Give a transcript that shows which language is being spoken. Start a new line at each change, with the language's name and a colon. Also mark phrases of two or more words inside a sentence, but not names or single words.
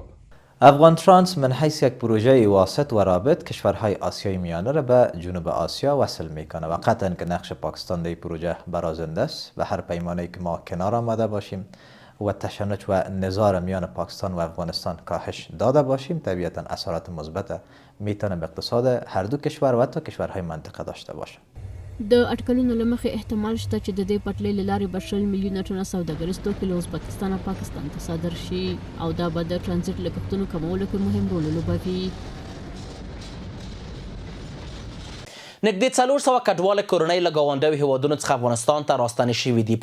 Persian: افغان ترانس من حیث یک پروژه واسط و رابط کشورهای آسیای میانه را به جنوب آسیا وصل میکنه و قطعا که نقش پاکستان در پروژه برازنده است و هر پیمانه‌ای که ما کنار آمده باشیم و تشنج و نزاع میان پاکستان و افغانستان کاهش داده باشیم، طبیعتا اثرات مثبت میتونه به اقتصاد هر دو کشور و حتی کشورهای منطقه داشته باشه.
Pashto: د اټکلونو له مخې احتمال شته چې د دې پټلۍ له لارې به 100 میلیونه ټنه سوداګریز توکي له ازبکستان او پاکستان ته صادر شي او دا به د ترانزیت لګښتونو کمولو کې مهم رول ولوبوي. نږدې 400 کډوال کورنۍ له ګاونډیو هیوادونو څخه افغانستان ته راستنې شوي دي.